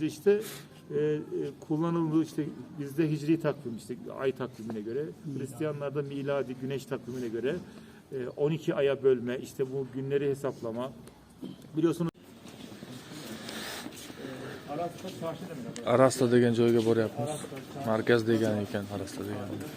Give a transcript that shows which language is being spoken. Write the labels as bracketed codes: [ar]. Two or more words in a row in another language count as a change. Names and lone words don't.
[tr] İşte kullanıldığı işte bizde hicri takvim işte ay takvimine göre, Hristiyanlarda miladi güneş takvimine göre 12 aya bölme, işte bu günleri hesaplama. Biliyorsunuz Aras'ta çarşı demek. [uz] Arasta degan joyga boryapmiz. Markaz degan ekan Arasta degan.